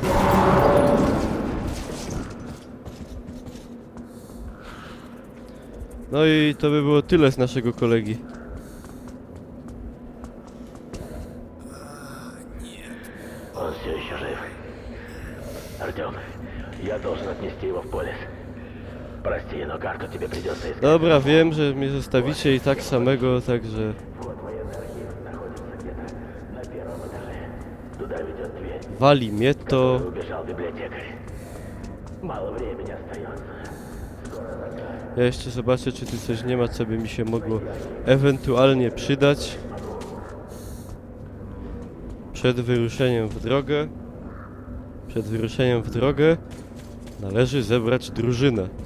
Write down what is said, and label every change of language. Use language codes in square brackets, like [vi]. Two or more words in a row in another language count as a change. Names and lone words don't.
[pl] No i to by było tyle z naszego kolegi. [ru] Он все еще жив. Артем, я должен отнести его в полис. Прости, но карту тебе придется искать. [pl] Dobra, wiem, że mnie zostawicie i tak samego, także... Wali mnie to... [ru] Убежал библиотекарь. Мало времени остается. [pl] Ja jeszcze zobaczę, czy tu coś nie ma, co by mi się mogło ewentualnie przydać. Przed wyruszeniem w drogę... Przed wyruszeniem w drogę należy zebrać drużynę.